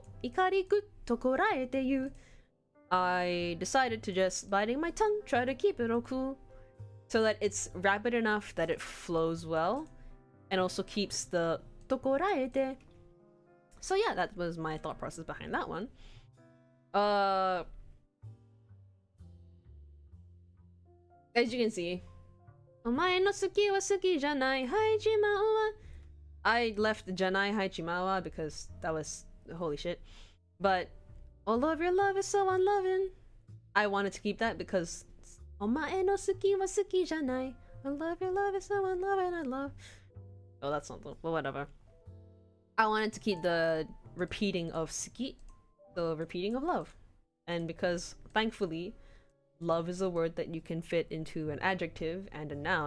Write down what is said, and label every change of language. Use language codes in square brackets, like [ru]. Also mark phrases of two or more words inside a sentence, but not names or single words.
[ja] 怒りぐっとこらえてよ. [en] I decided to just, biting my tongue, try to keep it all cool, so that it's rapid enough that it flows well, and also keeps the [ja] とこらえて. [en] So yeah, that was my thought process behind that one. As you can see, [ja] お前の好きは好きじゃない はいちまうわ. [en] I left [ja] じゃない はいちまうわ [en] because that was holy shit. But all of your love is so unloving. I wanted to keep that because [ja] お前の好きは好きじゃない. [en] All of your love is so unloving. I love. Oh, that's not. Well, whatever. I wanted to keep the repeating of suki, the repeating of love, and because thankfully, love is a word that you can fit into an adjective and a noun.